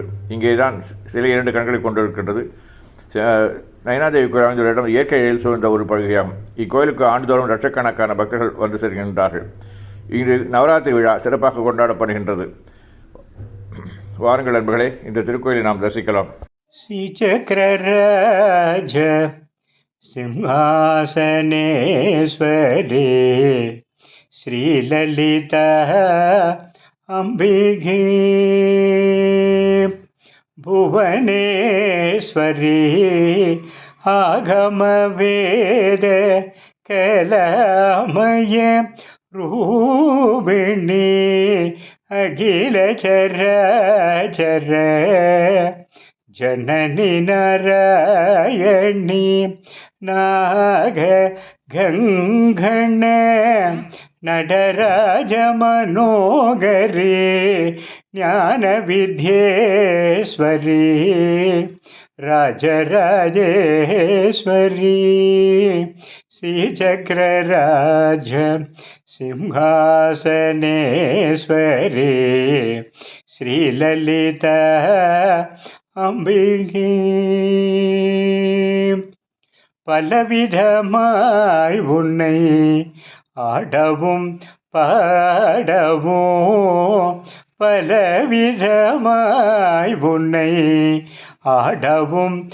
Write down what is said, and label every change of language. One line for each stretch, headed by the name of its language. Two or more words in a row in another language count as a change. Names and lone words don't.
Tamil: இங்கே தான் சிலை 2 கண்களை கொண்டிருக்கின்றது. நைனாதேவி கோயில் அமைந்துள்ள இடம் இயற்கை எழில் சூழ்ந்த ஒரு பகுதியாகும். இக்கோயிலுக்கு ஆண்டுதோறும் லட்சக்கணக்கான பக்தர்கள் வந்து செல்கின்றார்கள். இங்கு நவராத்திரி விழா சிறப்பாக கொண்டாடப்படுகின்றது. வாருங்கள் நண்பர்களே, இந்த திருக்கோயிலை நாம் தரிசிக்கலாம்.
Sanskrit: सिंहासनेश्वरे श्रीललिता अम्बिके भुवनेश्वरी आगमवेद कलामय रूपिणी अखिल चराचर जननी नारायणी नाग गंगण நடராஜ मनोहरी ज्ञान विद्येश्वरी राजराजेश्वरी श्रीचक्रराज सिंहासनेश्वरी श्रीललिता अम्बिके
Tamil: பலவிதமாய் உன்னை ஆடவும் பாடவும் பலவிதமாய் உன்னை ஆடவும்